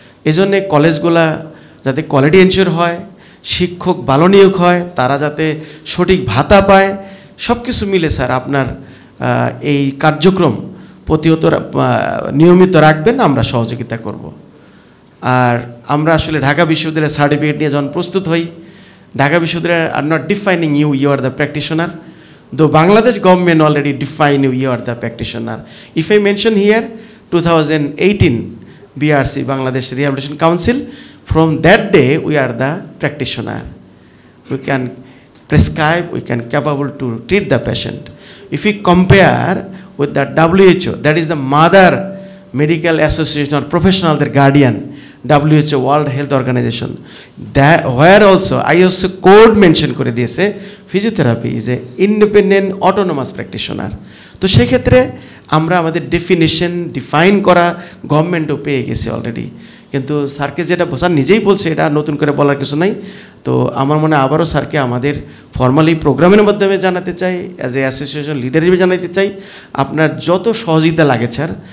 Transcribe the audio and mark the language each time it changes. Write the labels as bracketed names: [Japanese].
[Bangla] এই জন্যে কলেজগুলা যাতে কোয়ালিটি এনশিওর হয়, শিক্ষক ভালো নিয়োগ হয়, তারা যাতে সঠিক ভাতা পায়, সব কিছু মিলে স্যার আপনার এই কার্যক্রম প্রতিহত নিয়মিত রাখবেন, আমরা সহযোগিতা করব। আর আমরা আসলে ঢাকা বিশ্ববিদ্যালয়ের সার্টিফিকেট নিয়ে যখন প্রস্তুত হই, ঢাকা বিশ্ববিদ্যালয় [English] Are not defining you are the practitioner, though Bangladesh government already define you are the practitioner. If I mention here 2018 BRC, Bangladesh Rehabilitation Council, from that day we are the practitioner. We can prescribe, we can capable to treat the patient. If we compare with the WHO, that is the mother medical association or professional, their guardian, WHO, World Health Organization, that where also ISO code mention [Bangla] করে দিয়েছে [English] physiotherapy is a independent autonomous practitioner. [Bangla] তো সেই ক্ষেত্রে আমরা আমাদের definition define করা গভর্নমেন্টও পেয়ে গেছে অলরেডি। কিন্তু স্যারকে যেটা স্যার নিজেই বলছে, এটা নতুন করে বলার কিছু নাই। তো আমার মনে হয় আবারও স্যারকে আমাদের ফর্মালি প্রোগ্রামের মাধ্যমে জানাতে চাই, [English] as a association leader [Bangla] হিসেবে জানাতে চাই, আপনার যত সহযোগিতা লাগে স্যার।